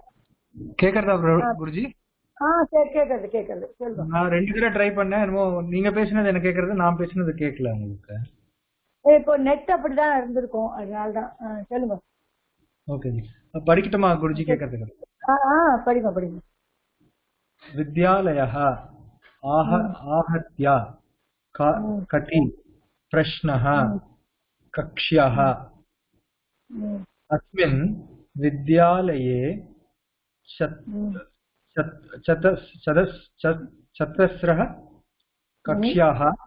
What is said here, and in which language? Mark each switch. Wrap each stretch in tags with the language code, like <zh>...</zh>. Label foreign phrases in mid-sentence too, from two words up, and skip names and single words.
<ta>கேக்குறதா குருஜி? சரி, கேக்குறது சொல்லுங்க. நான் 2 தடவை ட்ரை பண்ணேன். என்னமோ நீங்க பேசினது எனக்கு கேக்குறது, நான் பேசினது கேட்கல உங்களுக்கு. இப்போ நெட் அப்படிதான் இருந்திருக்கும், அதனாலதான். சொல்லுங்க. ஓகே ஜி, படிக்கட்டுமா குருஜி? கேக்குறதுக்கு படிங்க.</ta> <sa>विद्यालयः आहत्य कति प्रश्नः कक्ष्याः अस्मिन् विद्यालये चतस्रः कक्ष्याः</sa>